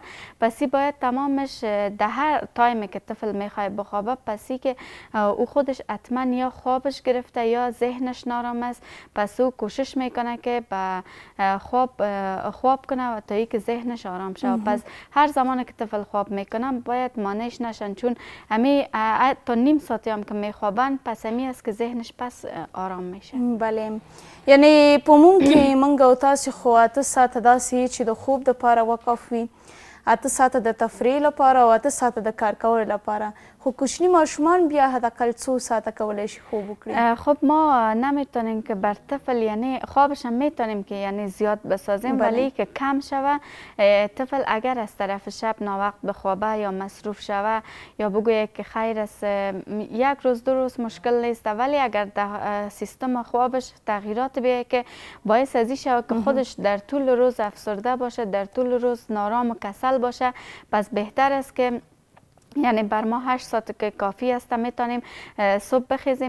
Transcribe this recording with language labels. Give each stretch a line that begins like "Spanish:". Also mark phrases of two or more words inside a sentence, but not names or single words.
Persian: پسی باید تمامش در هر تایمی که طفل میخواد بخوابه، پسی که او خودش حتما یا خوابش گرفته یا ذهنش نارام است، پس او کوشش میکنه که به خواب کنه و تا ای که ذهنش آرام شود. پس هر زمانی که طفل خواب میکنه باید مانعش نشن، چون امی تا نیم ساعتی هم که میخوابن، پس امی است که ذهنش پس آرام میشه.
Pashto: بله، یعنی په عموم کې موږ او تاسې خو 8 ساعته داسې یې چې د خوب دپاره وقف وي، 8 ساعته د تفریح لپاره او 8 ساعته د کار کولو لپاره، خو کوچنی ماشومان بیا حداقل 2 ساعته کولی شي خوب وکړي.
Persian: خب ما نمیتونیم که بر طفل یعنی خوابش هم میتونیم که یعنی زیاد بسازیم، ولی که کم شوه. طفل اگر از طرف شب ناوقت بخوابه یا مصروف شوه یا بگویه که خیر است یک روز دو روز مشکل نیست، ولی اگر در سیستم خوابش تغییرات بیاید که باعث ازی شوه که خودش در طول روز افسرده باشه، در طول روز نارام و کسل باشه، پس بهتر است که یعنی بر ما 8 ساعت که کافی است میتونیم صبح بخیزیم.